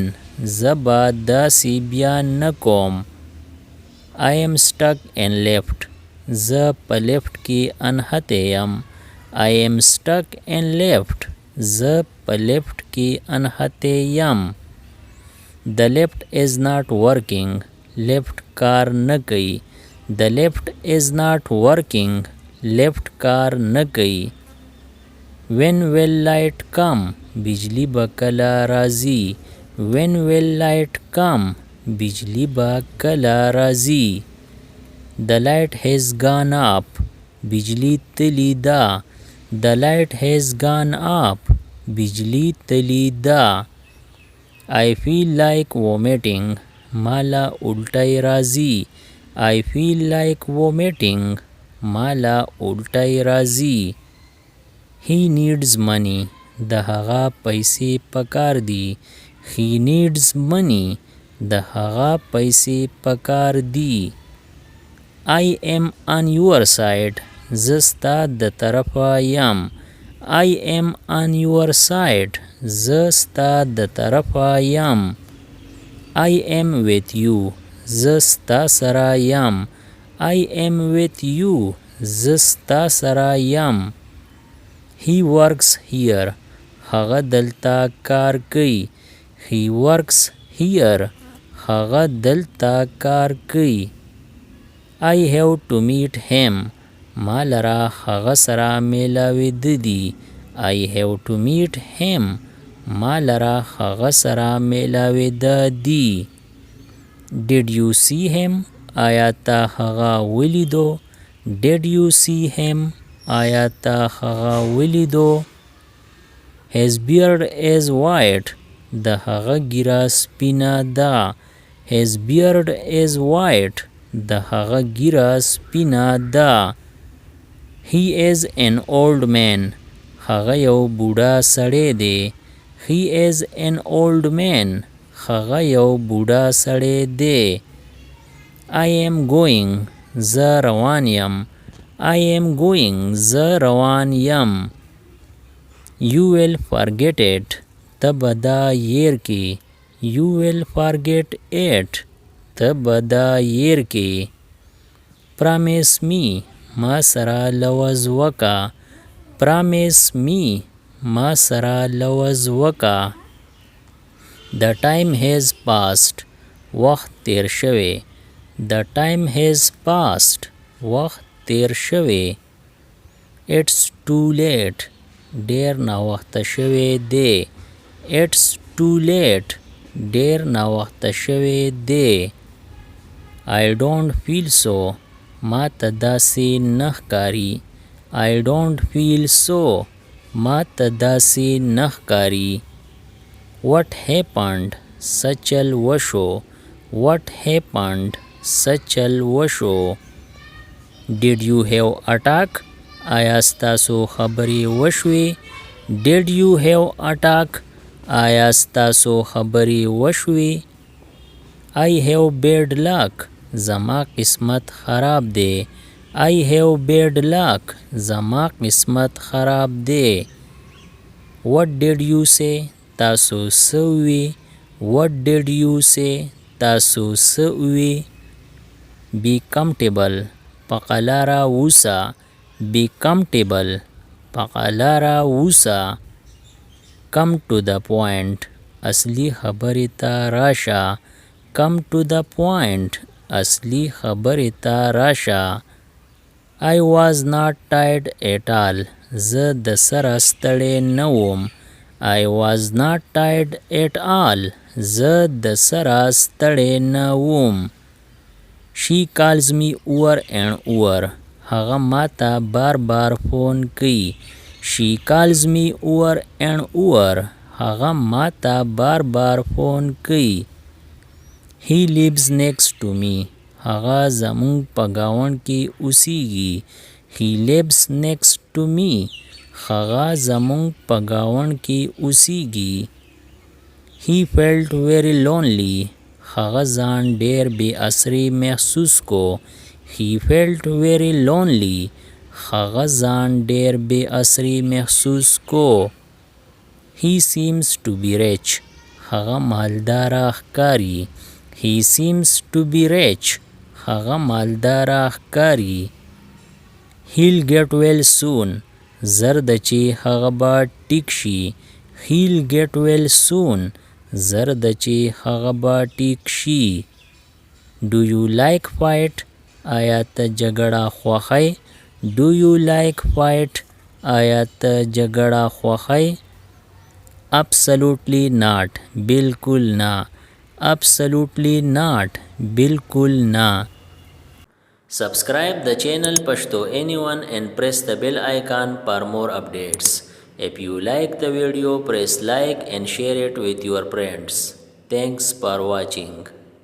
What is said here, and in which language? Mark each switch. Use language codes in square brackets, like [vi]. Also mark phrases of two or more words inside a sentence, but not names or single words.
[ps] زه به داسې بیا نه کوم. [en] I am stuck in lift. [ps] زه په لفټ کې انحتی یم. [en] I am stuck in lift. [ps] زه په لفټ کې انحتی یم. [en] The lift is not working. [ps] لفټ کار نه کوي. [en] The lift is not working. [ps] لفټ کار نه کوي. [en] When will light come? [ps] بجلی به کله راځي. [en] When will light come? [ps] بجلی به کله راځي. [en] The light has gone up. [ps] بجلی تلی ده. [en] The light has gone up. [ps] بجلی تلی ده. [en] I feel like vomiting. [ps] مالا الټی راځي. [en] I feel like vomiting. [ps] مالا الټی راځي. [en] He needs money. [ps] د هغه پیسې پکار دي. [en] He needs money. [ps] د هغه پیسې پکار دي. [en] I am on your side. [ps] زه ستا د طرفه یم. [en] I am on your side. [ps] زه ستا د طرفه یم. [en] I am with you. [ps] زه ستا سره یم. [en] I am with you. [ps] زه ستا سره یم. [en] He works here. [ps] هغه دلته کار کوي. [en] He works here. [ps] هغه دلته کار کوي. [en] I have to meet him. [ps] ما لره هغه سره میلاویده دي. [en] I have to meet him. [ps] ما لره هغه سره میلاویده دي. [en] Did you see him? [ps] آیا تا هغه ولیدو؟ [en] Did you see him? [ps] آیا تا هغه ولیدو؟ [en] His beard is white. [ps] د هغه ګیره سپینه ده. [en] His beard is white. [ps] د هغه ګیره سپینه ده. [en] He is an old man. [ps] هغه یو بوډا سړی دی. [en] He is an old man. [ps] هغه یو بوډا سړی دی. [en] I am going. [ps] زه روان یم. [en] I am going. [ps] زه روان یم. [en] You will forget it. [ps] ته به دا هیر کې. [en] You will forget it. [ps] ته به دا هیر کې. [en] Promise me. [ps] ما سره لوز وکا. [en] Promise me. [ps] ما سره لوز وکا. [en] The time has passed. [ps] وخت تیر شوی. [en] The time has passed. [ps] وخت تیر شوی. [en] It's too late. [ps] ډیر ناوخته شوی دی. [en] It's too late. [ps] ډیر ناوخته شوی دی. [en] I don't feel so. [ps] ما ته داسې نه ښکاري. [en] I don't feel so. [ps] ما ته داسې نه ښکاري. [en] What happened? [ps] څه چل وشو. [en] What happened? [ps] څه چل وشو. [en] Did you have attack? [ps] آیا ستاسو خبرې وشوې؟ [en] Did you have attack? [ps] آیا ستاسو خبرې وشوې؟ [en] I have bad luck. [ps] زما قسمت خراب دی. [en] I have bad luck. [ps] زما قسمت خراب دی. [en] What did you say? [ps] تاسو څه وی؟ [en] What did you say? [ps] تاسو څه وی؟ [en] Be comfortable. [ps] په قلاره اوسه. [en] Be comfortable. [ps] په قلاره اوسه. [en] Come to the point. [ps] اصلي خبرې ته راشه. [en] Come to the point. [ps] اصلي خبرې ته راشه. [en] I was not tired at all. [ps] زه د سره ستړی نه وم. [en] I was not tired at all. [ps] زه د سره ستړی نه وم. [en] She calls me over and over. [ps] هغه ما ته بار بار فون کوي. [en] She calls me over and over. [ps] هغه ما ته بار بار فون کوي. [en] He lives next to me. [ps] هغه زمونږ په ګاونډ کې اوسیږي. [en] He lives next to me. [ps] هغه زمونږ په ګاونډ کې اوسیږي. [en] He felt very lonely. [ps] هغه ځان ډیر بې اسرې محسوس کو. [en] He felt very lonely. [ps] هغه ځان ډیر بې اثري محسوس کو. [en] He seems to be rich. [ps] هغه مالداره ښکاري. [en] He seems to be rich. [ps] هغه مالداره ښکاري. [en] He'll get well soon. [ps] زر ده چې هغه به ټیک شي. [en] He'll get well soon. [ps] زر ده چې هغه به ټیک شي. [en] Do you like fight? [ps] آیا ته جګړه خوښی؟ [en] Do you like fight? [ps] آیا ته جګړه خوښی؟ [en] Absolutely not. [ps] بالکل نه. [en] Absolutely not. [ps] بالکل نه. [en] Subscribe the channel Pashto Anyone and press the bell icon for more updates. If you like the video, press like and share it with your friends. Thanks for watching.